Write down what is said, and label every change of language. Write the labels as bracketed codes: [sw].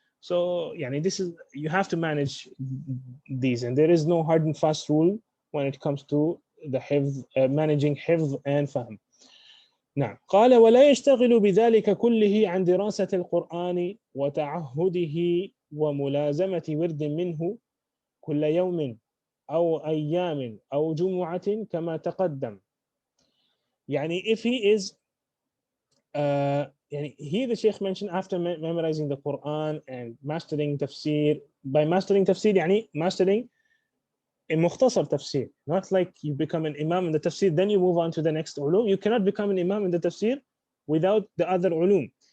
[en] So يعني this is, you have to manage these, and there is no hard and fast rule when it comes to the hifz, managing hifz and fahm. [ar] نعم. قال ولا يشتغل بذلك كله عن دراسة القرآن وتعهده وملازمة ورد منه كل يوم أو أيام أو جمعة كما تقدم. [en] يعني if he is يعني here the Shaykh mentioned after memorizing the Quran and mastering tafsir. By mastering tafsir يعني mastering a mukhtasar tafsir, not like you become an imam in the tafsir then you move on to the next ulum. You cannot become an imam in the tafsir without the other ulum.